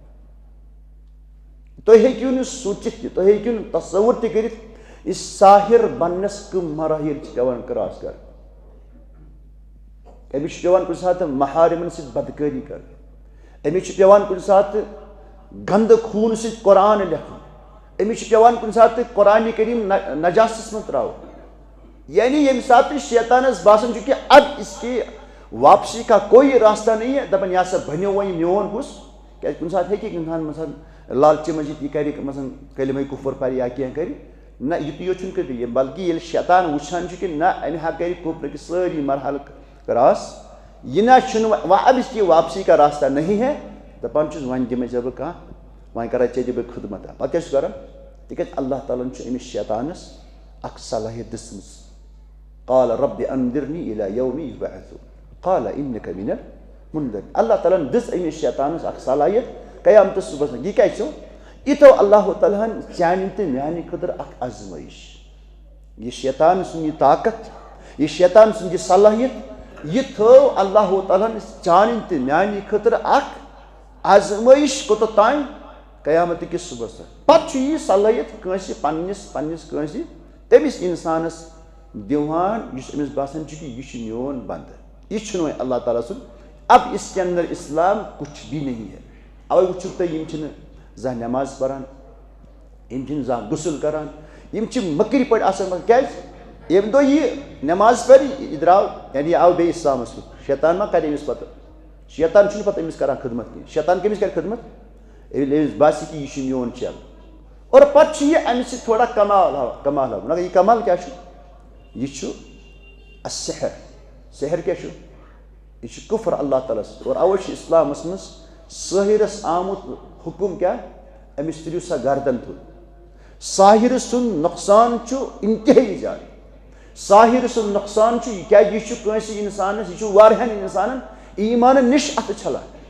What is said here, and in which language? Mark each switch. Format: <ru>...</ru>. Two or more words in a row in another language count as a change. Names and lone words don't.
<ks>تُہۍ ہیٚکِو نہٕ سوٗنٛچِتھ تہِ تُہۍ ہیٚکِو نہٕ تصوُر تہِ کٔرِتھ یہِ ساحر بننس کٕم مراحل چھِ پیٚوان کراس کرٕنۍ أمِس چھُ پیٚوان کُنہِ ساتہٕ محارمن سۭتۍ بدکٲری کرٕنۍ أمِس چھُ پیٚوان کُنہِ ساتہٕ گندٕ خوٗنہٕ سۭتۍ قرآن لیکھُن أمِس چھُ پیٚوان کُنہِ ساتہٕ قرآنِ کریٖم نجاسس منٛز تراوُن یعنی ییٚمہِ ساتہٕ شیطانس باسان چھُ کہ</ks> <ur>اب اس کی واپسی کا کوئی راستہ نہیں ہے</ur> <ks>دپان یہ ہسا بنیو وۄنۍ میون ہُس کیازِ کُنہِ ساتہٕ ہیٚکہِ انسان مثلاً لالچہِ منٛز یہِ کرِ مثلاً کلمہ کُفر پرِ یا کینٛہہ کرِ نہ یُتُے یوت چھُنہٕ کٔرِتھ بلکہِ ییٚلہِ شیطان وٕچھان چھُ کہ نہ امہِ ہا کرِ کُفرٕکۍ سٲری مرحلہٕ کراس یہ نہ چھُنہٕ وۄنۍ</ks> <ur>اب اس کی واپسی کا راستہ نہیں ہے</ur> <ks>دپان چھُس وۄنۍ دِمے ژےٚ بہٕ کانٛہہ وۄنۍ کرے ژےٚ دِ بہٕ خدمت پتہٕ کیٛاہ چھُ کران تِکیازِ اللہ تعالیٰ ہن چھُ أمِس شیطانس اکھ صلٲحیت دِژمٕژ</ks> <ar>قال رب انذرنی الی یوم یبعثون قال انک من المنذرین</ar> <ks>اللہ تعالیٰ ہن دِژ أمِس شیطانس اکھ صلٲحیت قیامتس صبحس یہِ کیٛازِ چھُ یہِ تھوٚو اللہ تعالیٰ ہن چانہِ تہٕ میانہِ خٲطرٕ اکھ آزمٲیش یہِ شیطان سُنٛد یہِ طاقت یہِ شیطان سُنٛد یہِ صلٲحیت یہِ تھٲو اللہ تعالیٰ ہن چانہِ تہٕ میانہِ خٲطرٕ اکھ آزمٲیش کوٚتتھ تانۍ قیامت کِس صبحس تانۍ پتہٕ چھُ یہِ صلٲحیت کٲنٛسہِ پننِس کٲنٛسہِ تٔمِس انسانس دِوان یُس أمِس باسان چھُ کہ یہِ چھُ میون بنٛدٕ یہِ چھُنہٕ وۄنۍ اللہ تعالیٰ سُنٛد</ks> <ur>اب اس کے اندر اسلام کچھ بھی نہیں ہے</ur> <ks>اوے وٕچھِو تُہۍ یِم چھِنہٕ زانٛہہ نٮ۪ماز پران یِم چھِنہٕ زانٛہہ غسل کران یِم چھِ مٔکرِ پٲٹھۍ آسان کیٛازِ ییٚمہِ دۄہ یہِ نٮ۪ماز پرِ یہِ درٛاو یعنی یہِ آو بیٚیہِ اِسلامس کُن شیطان ما کرِ أمِس پتہٕ شیطان چھُنہٕ پتہٕ أمِس کران خدمت کینٛہہ شیطان کٔمِس کرِ خدمت ییٚلہِ أمِس باسہِ کہ یہِ چھُ میون چل اور پتہٕ چھُ یہِ امہِ سۭتۍ تھوڑا کمال ہاوان مگر یہِ کمال کیٛاہ چھُ یہِ چھُ السحر سحر کیٛاہ چھُ یہ چھُ کُفر اللہ تعالیٰ سۭتۍ اور اوے چھُ اسلامس منٛز سٲحرس آمُت حُکُم کیٛاہ أمِس تُلِو سا گردن تُل ساحر سُنٛد نۄقصان چھُ انتہٲیی زیادٕ ساحر سُنٛد نۄقصان چھُ یہِ کیٛازِ یہِ چھُ کٲنٛسہِ انسانس یہِ چھُ واریاہن انسانن ایٖمانہٕ نِش اتھٕ چھلان</ks>